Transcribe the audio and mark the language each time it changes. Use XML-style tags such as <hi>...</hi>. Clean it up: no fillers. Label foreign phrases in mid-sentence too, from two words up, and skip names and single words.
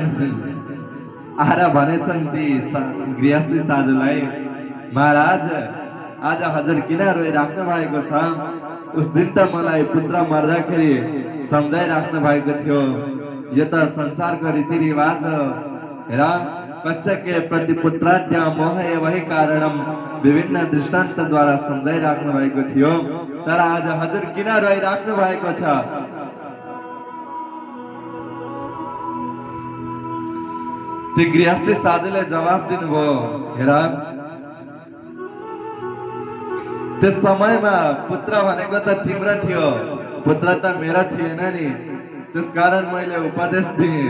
<ne>आएर भनेछन् ती गृहस्थी साधुलाई, महाराज आज हजुर किन रोइराख्नु भएको छ? उस दिन त मलाई पुत्र मर्दाखेरि सम्झाइराख्नु भएको थियो। यो त संसारको रीतिरिवाज हो।</ne> <sa>हेर कस्यके प्रति पुत्राद्या मोह एवहि कारणम</sa> <ne>विभिन्न दृष्टान्तद्वारा सम्झाइराख्नु भएको थियो। तर आज हजुर किन रोइराख्नु भएको छ? ती गृहस्थी साधुले जवाफ दिनुभयो, हेर त्यस समयमा पुत्र भनेको त तिम्रो थियो, पुत्र त मेरो थिएन नि, त्यसकारण मैले उपदेश दिएँ।</ne>